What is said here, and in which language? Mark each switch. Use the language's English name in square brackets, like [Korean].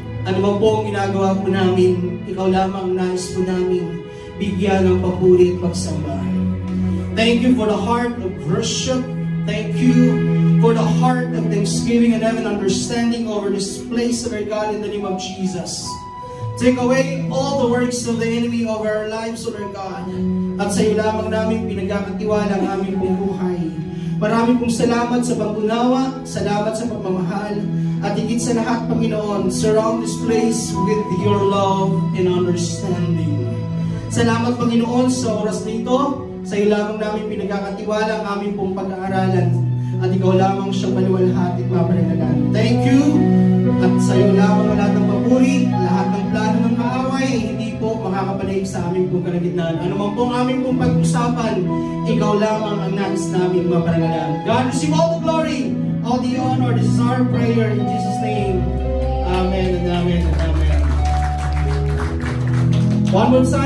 [Filipino] Ano man po ang ginagawa po namin, ikaw lamang nais po namin bigyan ng papuri at pagsamba. [English] Thank you for the heart of worship. Thank you for the heart of thanksgiving and having understanding over this place, Lord God, in the name of Jesus. Take away all the works of the enemy over our lives, Lord God. [Filipino] At sa iyo lamang namin pinagkakatiwala ang aming pong buhay. Maraming pong salamat sa pag-unawa, salamat sa pagmamahal, at higit sa lahat, Panginoon, [English] surround this place with your love and understanding. [Filipino] Salamat, Panginoon, sa oras na ito. Sa iyo lamang namin pinagkakatiwala ang aming pong pag-aaralan, at ikaw lamang siyang maliwalhati at maparinagan. [English] Thank you, [Filipino] at sa iyo lamang ang lahat ng papuri, lahat ng plano ng kaaway ay hindi po makakabalik sa aming pong kalagitnaan. Ano man po ang aming pong pag-usapan, ikaw lamang ang nais namin maparinagan. [English] God, receive all the glory, all the honor. This is our prayer in Jesus' name. Amen and amen and amen. One more time.